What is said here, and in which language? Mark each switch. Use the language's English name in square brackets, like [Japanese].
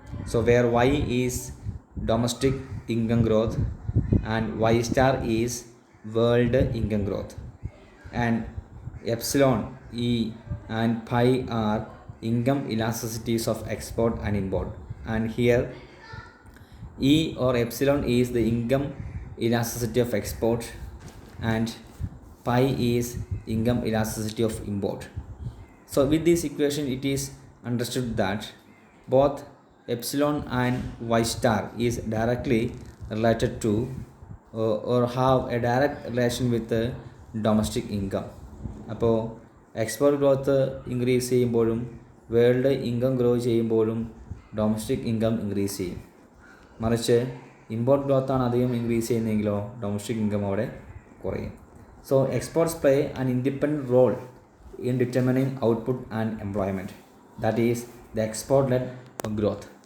[English] So where y is domestic income growth and y star is world income growth, and epsilon e and pi are income elasticities of export and import, and here e or epsilon is the income elasticity of export and pi is income elasticity of import. So with this equation it is understood that both epsilon and y star is directly related to or have a direct relation with the domestic income. [Malayalam] അപ്പോൾ export growth increase ചെയ്യുമ്പോഴും world income grow ചെയ്യുമ്പോഴും domestic income increase ചെയ്യും. മറിച്ച് import ഗ്രോത്താണ് അധികം increase ചെയ്യുന്നതെങ്കിലോ domestic income അവിടെ കുറയും. [English] So exports play an independent role in determining output and employment, that is the export-led growth.